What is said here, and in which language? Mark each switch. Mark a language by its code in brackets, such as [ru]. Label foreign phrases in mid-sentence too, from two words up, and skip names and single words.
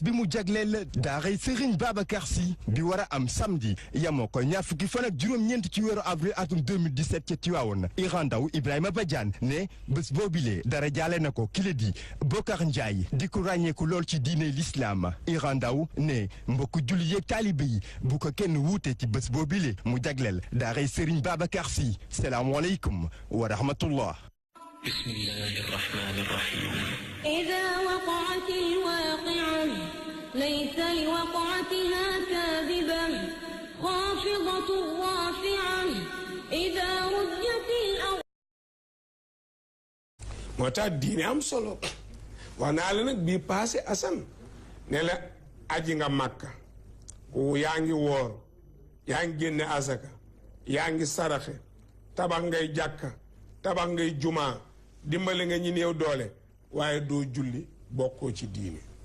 [wo] bi mu jagleel daaray Serigne Babacar Sy bi war a am samedi yamoo ko ñaar fukki fan ak juróom-ñeent ci weeru avril atum 2017 ca Tivaouane Iran Ndao Ibrahima Badiane ne bés boobile dara jaale na ko kile di Bokar Ndiaye di ko ràññeeku lool ci diine l'islam Iran Ndao ne mbokku julli yeeg taalibe yi bu ko kenn wuute ci bés boobile mu jagleel daaray Serigne Babacar Sy [ar] السلام عليكم ورحمة الله. بسم الله الرحمن الرحيم. إذا وقعت الواقعة ليس لوقعتها كاذبة خافضة رافعة إذا رجت الأرض. [wo] moo tax diine am solo wax naa la nag bii passé Assane ne la aji nga Makka yaa ngi woor yaa ngi génne asaka yaa ngi saraxe tabax ngay jàkka tabax ngay jumaa dimbali nga ñi néew doole waaye doo julli bokkoo ci diine